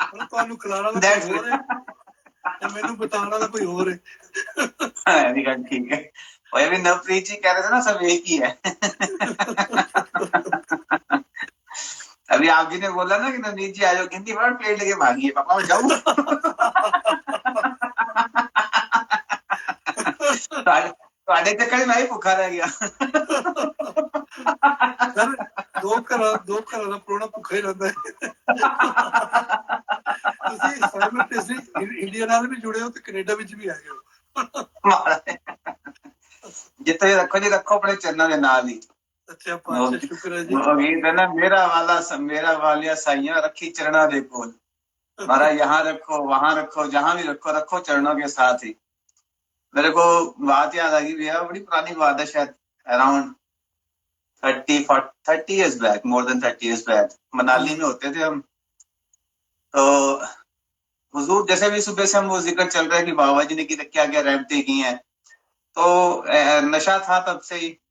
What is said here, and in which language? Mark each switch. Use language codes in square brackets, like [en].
[pa] ਤੁਹਾਨੂੰ ਖਿਲਾਣਾ ਤਾਂ ਕੋਈ ਹੋਰ ਹੈ ਤੇ ਮੈਨੂੰ ਬਤਾਉਣਾ ਤਾਂ ਕੋਈ ਹੋਰ ਹੈ। [hi] ठीक है, वही भी नवप्रीत जी कह रहे थे ना, सब एक ही है। अभी आप जी ने बोला ना कि नवनीत जी आज हिंदी वर्ड प्लेट लेके भागी है, पापा मैं जाऊं। [pa] ਤੁਹਾਡੇ ਚੱਕਰ ਮੈਂ ਹੀ ਭੁੱਖਾ ਰਹਿ ਗਿਆ। ਸਰ ਦੋ ਘਰਾਂ ਦਾ ਪ੍ਰੋਣਾ ਭੁੱਖਾ ਹੀ ਰਹਿੰਦਾ ਹੈ। ਤੁਸੀਂ ਸਾਈਮਲਟੇਸਲੀ ਇੰਡੀਆ ਨਾਲ ਵੀ ਜੁੜੇ ਹੋ ਤੇ ਕੈਨੇਡਾ ਵਿੱਚ ਵੀ ਹੈਗੇ ਹੋ। ਜਿੱਥੇ ਰੱਖੋ ਜੀ ਰੱਖੋ ਆਪਣੇ ਚਰਨਾਂ ਦੇ ਨਾਲ ਹੀ। ਅੱਛਾ ਪਾਤਸ਼ਾਹ ਸ਼ੁਕਰ ਹੈ ਜੀ। ਉਹ ਗੀਤ ਹੈ ਨਾ, ਮੇਰਾ ਵਾਲਿਆ ਸਾਈਆਂ ਰੱਖੀ ਚਰਨਾਂ ਦੇ ਕੋਲ। [hi] महाराज यहाँ रखो वहां रखो जहां भी रखो, रखो चरणों के साथ ही। मेरे को बात याद आ गई भैया, बड़ी पुरानी बात है, शायद [en] around 30 years back, [hi] more than 30 years back, Manali में होते थे हम। तो हुजूर जैसे भी सुबह से हम वो जिक्र चल रहा है कि बाबा जी ने क्या क्या रहमतें की हैं, तो नशा था तब से ही।